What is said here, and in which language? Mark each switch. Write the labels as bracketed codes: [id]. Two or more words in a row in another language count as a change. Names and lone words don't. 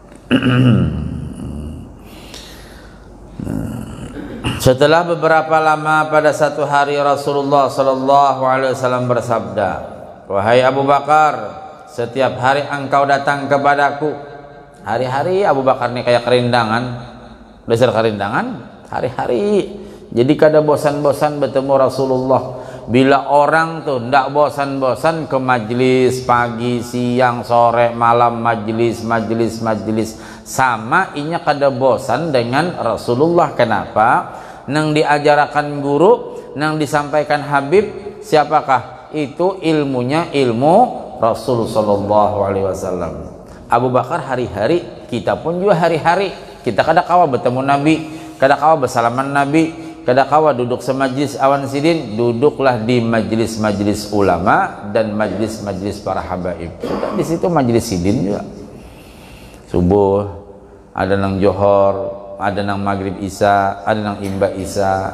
[bjn] Setelah beberapa lama, pada satu hari Rasulullah [ar] صلى الله عليه وسلم [bjn] bersabda, "Wahai Abu Bakar, setiap hari engkau datang kepadaku." Hari-hari Abu Bakar ini kayak kerindangan. Dasar kerindangan hari-hari. Jadi kada bosan-bosan bertemu Rasulullah. Bila orang tuh ndak bosan-bosan ke majlis pagi, siang, sore, malam, majlis sama inya kada bosan dengan Rasulullah. Kenapa? Nang diajarakan guru, nang disampaikan Habib, siapakah? Itu ilmunya ilmu Rasul [ar] صلى الله عليه وسلم. [bjn] Abu Bakar hari-hari, kita pun juga hari-hari. Kita kada kawa bertemu Nabi, kada kawa bersalaman Nabi, kada kawa duduk semajlis awan sidin. Duduklah di majlis-majlis ulama dan majlis-majlis para habaib. Sudah di situ majlis sidin juga. Subuh ada nang johor, ada nang maghrib isya, ada nang imba isya.